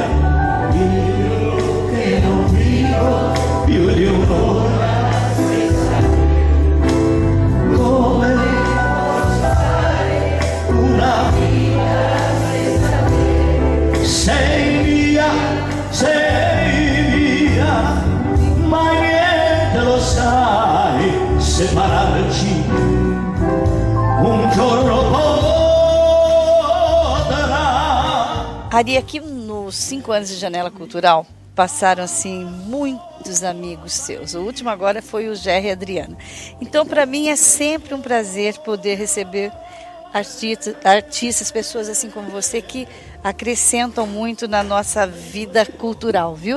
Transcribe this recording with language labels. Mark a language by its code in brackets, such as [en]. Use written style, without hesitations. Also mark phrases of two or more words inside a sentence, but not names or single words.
[it] Io che non vivo più di un'ora senza te, come posso fare una vita senza te? Sei mia, ma niente lo sai, separarci un giorno. [pt] Ari, aqui nos 5 anos de Janela Cultural, passaram assim muitos amigos seus. O último agora foi o Gerry Adriano. Então, para mim é sempre um prazer poder receber artistas, pessoas assim como você que acrescentam muito na nossa vida cultural, viu?